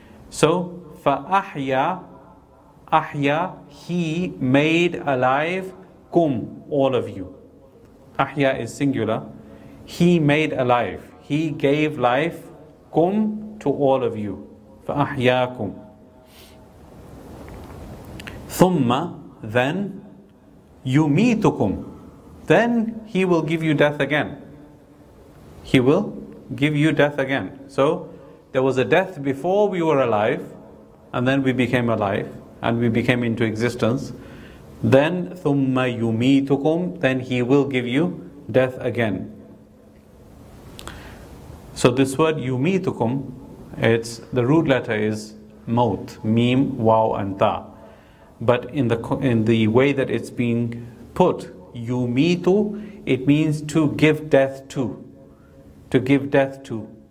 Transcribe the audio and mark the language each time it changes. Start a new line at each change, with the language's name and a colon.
English: So,
Arabic: فَأَحْيَا.
English: Ahya, He made alive, kum, all of you. Ahya is singular. He made alive. He gave life, kum, to all of you.
Arabic: فَأَحْيَاكُمْ. ثُمَّ,
English: then,
Arabic: يُمِيتُكُمْ.
English: Then He will give you death again. He will give you death again. So, there was a death before we were alive, and then we became alive, and we became into existence. Then,
Arabic: ثُمَّ يُمِيتُكُمْ.
English: Then He will give you death again. So this word yumitukum, the root letter is maut, mim, waw, and ta. But in the way that it's being put, yumitu, it means to give death to. To give death to.